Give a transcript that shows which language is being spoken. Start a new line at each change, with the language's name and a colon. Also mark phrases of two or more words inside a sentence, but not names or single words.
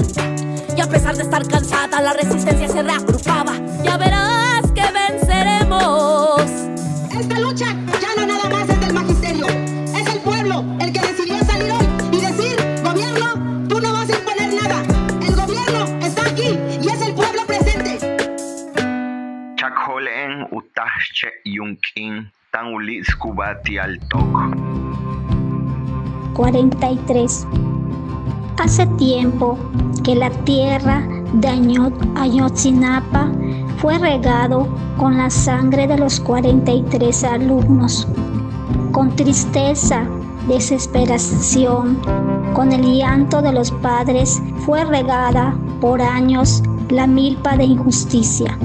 Spanish: Y a pesar de estar cansada, la resistencia se reagrupaba. Ya verás que venceremos. Esta lucha ya no nada más es del magisterio, es el pueblo el que decidió salir hoy y decir: gobierno, tú no vas a imponer nada, el gobierno está aquí y es el pueblo presente. Chakholen utahche yunkin tan ulis kubati al tok. 43. Hace tiempo que la tierra de Ayotzinapa fue regado con la sangre de los 43 alumnos. Con tristeza, desesperación, con el llanto de los padres, fue regada por años la milpa de injusticia.